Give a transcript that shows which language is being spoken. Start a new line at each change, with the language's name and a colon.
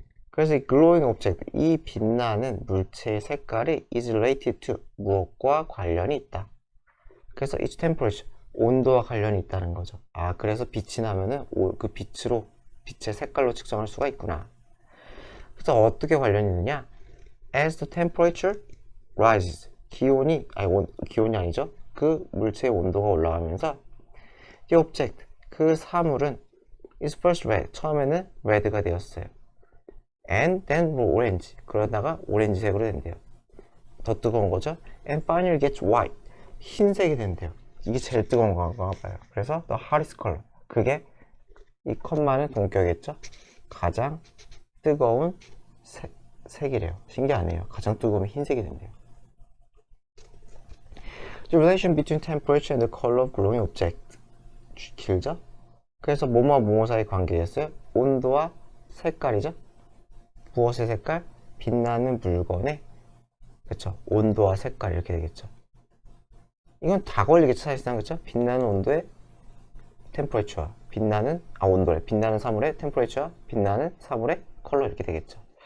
Korean: 그래서 이
English: glowing object,
Korean: 이 빛나는 물체의 색깔이
English: is related to,
Korean: 무엇과 관련이 있다. 그래서
English: its temperature,
Korean: 온도와 관련이 있다는 거죠. 아, 그래서 빛이 나면은 그 빛으로, 빛의 색깔로 측정할 수가 있구나. 그래서 어떻게 관련이 있느냐?
English: As the temperature rises,
Korean: 기온이 아니죠. 그 물체의 온도가 올라가면서
English: the object,
Korean: 그 사물은
English: is first red,
Korean: 처음에는 red가 되었어요.
English: And then orange,
Korean: 그러다가 오렌지색으로 된대요. 더 뜨거운 거죠.
English: And finally gets white,
Korean: 흰색이 된대요. 이게 제일 뜨거운 건가 봐요. 그래서
English: the hottest color,
Korean: 그게 이 컴마는 동격이겠죠. 가장 뜨거운 색이래요. 신기하네요. 가장 뜨거우면 흰색이 된대요.
English: The relation between temperature and the color of glowing object,
Korean: 길죠? 그래서 뭐뭐와 뭐뭐 사이 관계였어요. 온도와 색깔이죠. 무엇의 색깔? 빛나는 물건의, 그쵸, 온도와 색깔, 이렇게 되겠죠. 이건 다 걸리겠죠, 사실상. 그쵸? 빛나는 온도의 템퍼레처와 온도래, 빛나는 사물의 템퍼레처와 빛나는 사물의 컬러, 이렇게 되겠죠.